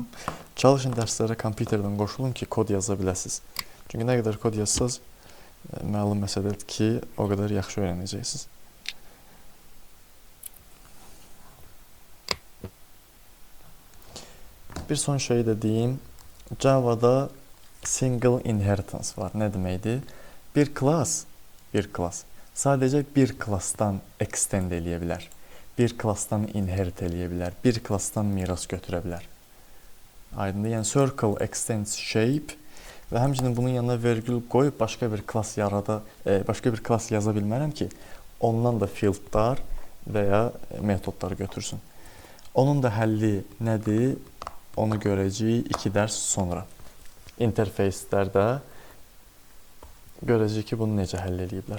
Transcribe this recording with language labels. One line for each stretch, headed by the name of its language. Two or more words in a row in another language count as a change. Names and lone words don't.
Azerbaijani: Çalışın dərslərə kompüterdən qoşulun ki, kod yaza biləsiniz. Çünki nə qədər kod yazsaz, məlum məsələdir ki, o qədər yaxşı öyrənəcəksiniz. Bir son şeyi də deyim. Java'da
English: single inheritance
Azerbaijani: var. Nə deməkdir? Bir klass sadəcə bir klassdan extend eləyə bilər. Bir klassdan inherit eləyə bilər. Bir klassdan miras götürə bilər. Aydındır? Yəni
English: circle extends shape
Azerbaijani: və həmçinin bunun yanına vergül qoyub başqa bir klass yaza bilmərəm ki, ondan da fieldlar və ya metodlar götürsün. Onun da həlli nədir? Onu görəcəyik 2 dərs sonra. İnterfeyslərdə görəcəyik ki, bunu necə həll ediblər.